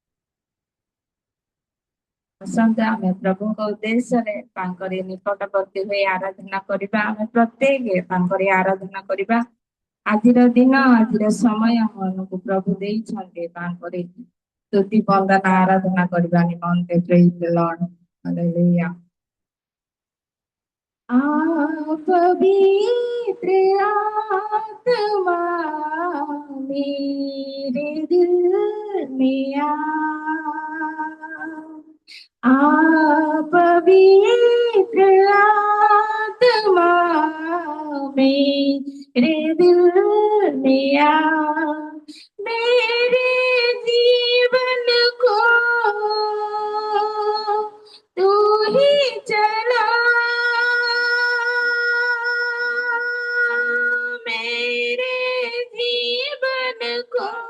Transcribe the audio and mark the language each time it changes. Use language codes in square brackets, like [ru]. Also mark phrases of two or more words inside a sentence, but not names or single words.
[or] ଆସନ୍ତୁ ଆମେ ପ୍ରଭୁଙ୍କ ଉଦ୍ଦେଶ୍ୟରେ ତାଙ୍କରି ନିକଟବର୍ତ୍ତୀ ହୋଇ ଆରାଧନା କରିବା। ଆମେ ପ୍ରତ୍ୟେକ ତାଙ୍କରି ଆରାଧନା କରିବା। ଆଜିର ଦିନ, ଆଜିର ସମୟ ଆମମାନଙ୍କୁ ପ୍ରଭୁ ଦେଇଛନ୍ତି ତାଙ୍କରି ସ୍ତୁତି ବନ୍ଦନା ଆରାଧନା କରିବା ନିମନ୍ତେ। [en] Praise Lord. [hi] ହାଲେଲୁୟା। पवित्र आत्मा मेरे दिल में आ पवित्र आत्मा मेरे दिल में मेरे जीवन को तू ही चला मेरे जीवन को